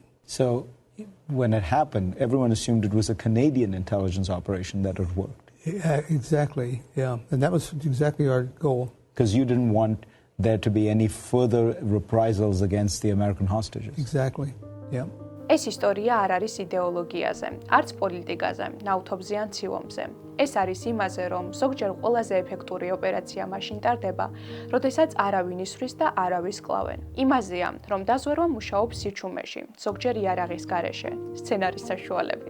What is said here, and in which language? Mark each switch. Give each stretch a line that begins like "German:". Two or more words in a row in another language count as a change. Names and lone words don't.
English: So when it happened, everyone assumed it was a Canadian intelligence operation that had worked. Exactly, yeah. And that was exactly our goal. Because you didn't want there to be any further reprisals against the American hostages. Exactly, yeah.
Georgian: ეს ისტორია არ არის იდეოლოგიაზე, არც პოლიტიკაზე, ნავთობზე ან ცივომზე. ეს არის იმაზე, რომ ზოგჯერ ყველაზე ეფექტური ოპერაცია მაშინ ტარდება, როდესაც არავინ ისვრის და არავის კლავენ. იმაზეა, რომ დაზვერვა მუშაობს სიჩუმეში, ზოგჯერ იარაღის გარეშე, სცენარის საშუალებით.